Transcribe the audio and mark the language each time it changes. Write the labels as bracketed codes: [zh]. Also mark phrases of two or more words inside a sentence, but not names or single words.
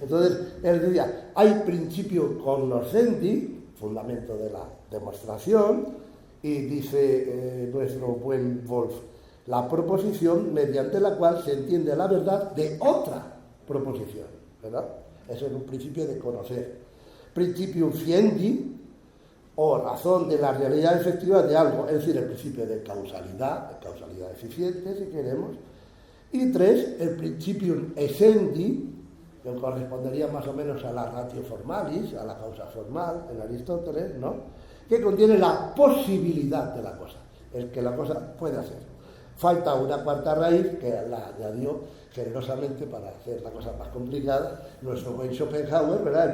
[es] Entonces, él decía, hay [la] principio cognoscendi, [es] fundamento de la demostración, y dice nuestro buen Wolf, la proposición mediante la cual se entiende la verdad de otra proposición, ¿verdad? Eso es un principio de conocer. [la] Principium fiendi, [es] o razón de la realidad efectiva de algo, es decir, el principio de causalidad eficiente, si queremos. Y 3, el [la] principium essendi, [es] que correspondería más o menos a la [la] ratio formalis, [es] a la causa formal en Aristóteles, ¿no? Que contiene la posibilidad de la cosa, el que la cosa puede hacer. Falta una cuarta raíz que la añadió generosamente para hacer la cosa más complicada nuestro buen Schopenhauer, ¿verdad?